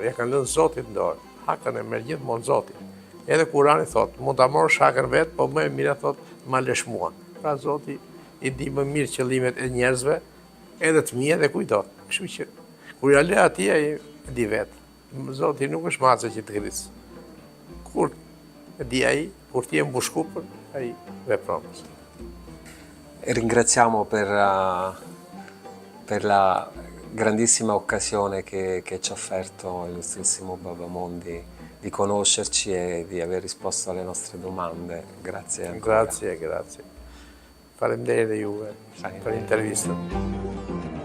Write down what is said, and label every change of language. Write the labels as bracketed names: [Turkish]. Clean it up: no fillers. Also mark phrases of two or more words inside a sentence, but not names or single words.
[Albanian] Ja kanë lënë Zotit në dorë. Hakën e merr gjithmonë Zoti. Edhe Kurani thotë, mund ta marrësh hakën vet, po më e mira thotë ma lësh mua. Pra Zoti i di më mirë qëllimet e njerëzve, edhe të mia dhe kujton. Kështu që kur ja lë atij ai di vet. Zoti nuk është mace që të gris. Kur e di ai, kur ti je mbushkupër, ai vepron. [Italian] Ringraziamo per la grandissima occasione che ci ha offerto illustrissimo Baba Mondi di conoscerci e di aver risposto alle nostre domande. Grazie ancora. Grazie. [Albanian] Faleminderit juve për intervistën.